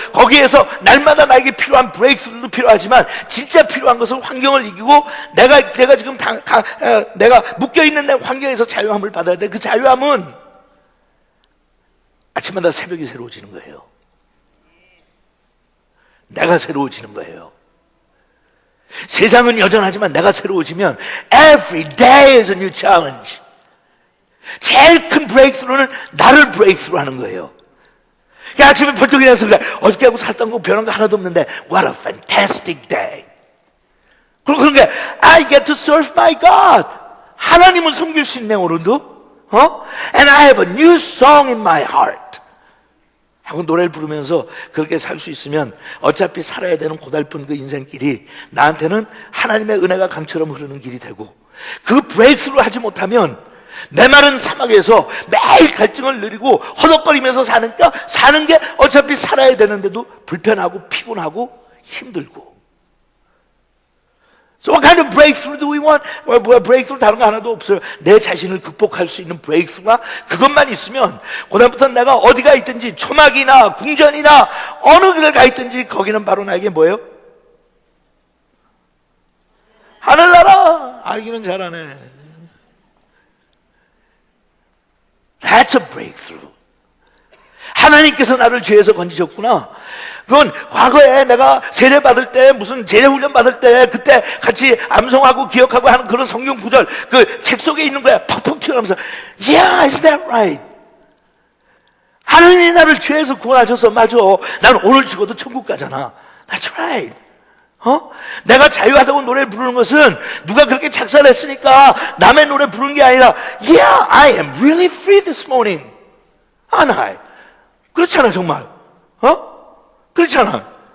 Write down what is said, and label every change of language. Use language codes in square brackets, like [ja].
[ko] 거기에서 날마다 나에게 필요한 브레이크스루도 필요하지만 진짜 필요한 것은 환경을 이기고 내가 지금 내가 묶여있는 내 환경에서 자유함을 받아야 돼. 그 자유함은 아침마다 새벽이 새로워지는 거예요. 내가 새로워지는 거예요. 세상은 여전하지만 내가 새로워지면 [en] Every day is a new challenge. [ko] 제일 큰 브레이크스루는 나를 브레이크스루 하는 거예요. 아침에 벌떡 일어나서 그래, 어저께하고 살던 거 변한 거 하나도 없는데 [en] What a fantastic day. [ko] 그리고 그런 게 [en] I get to serve my God. [ko] 하나님을 섬길 수 있네 오늘도. [en] And I have a new song in my heart. [ko] 하고 노래를 부르면서 그렇게 살 수 있으면 어차피 살아야 되는 고달픈 그 인생길이 나한테는 하나님의 은혜가 강처럼 흐르는 길이 되고, 그 브레이크를 하지 못하면 메마른 사막에서 매일 갈증을 누리고 허덕거리면서 사는 게 어차피 살아야 되는데도 불편하고 피곤하고 힘들고. [en] So what kind of breakthrough do we want? [ko] breakthrough 다른 거 하나도 없어요. 내 자신을 극복할 수 있는 breakthrough가 그것만 있으면 그다음부터 내가 어디가 있든지 초막이나 궁전이나 어느 길을 가 있든지 거기는 바로 나에게 뭐예요? 하늘나라. 알기는 잘하네. [en] That's a breakthrough. [ko] 하나님께서 나를 죄에서 건지셨구나. 그건 과거에 내가 세례 받을 때, 무슨 제례 훈련 받을 때 그때 같이 암송하고 기억하고 하는 그런 성경 구절, 그 책 속에 있는 거야. 팍팍 튀어나오면서 [en] Yeah, is that right? [ko] 하나님이 나를 죄에서 구원하셔서 맞아. 난 오늘 죽어도 천국 가잖아. [en] That's right. [ko] 내가 자유하다고 노래 부르는 것은 누가 그렇게 작사를 했으니까 남의 노래 부르는 게 아니라 [en] Yeah, I am really free this morning. [ko] 아나이. 그렇잖아 정말. 그렇잖아.